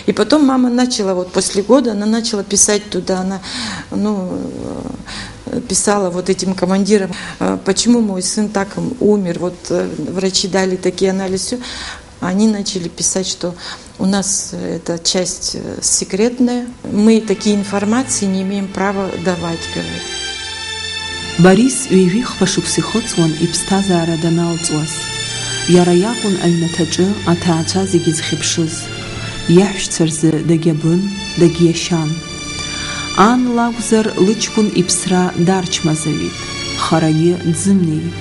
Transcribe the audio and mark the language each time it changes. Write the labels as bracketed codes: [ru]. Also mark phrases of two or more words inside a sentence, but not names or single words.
[ru] И потом мама начала, вот после года, она начала писать туда, она, писала вот этим командирам, почему мой сын так умер, вот врачи дали такие анализы. Они начали писать, что у нас эта часть секретная, мы такие информации не имеем права давать, говорят. [ab] Борис ҩажәихәа шықәса ихыҵуан иԥсҭазаара даналҵуаз. Иара иакәын аҩнаҭаҿы аҭаацәа зегьы зхьыԥшыз. Иаҳәшьцәа рзы дагьабын, дагьиашьан. Ан лакәзар лыҷкәын иԥсра дарчмазаҩит, харагьы дзымнеит.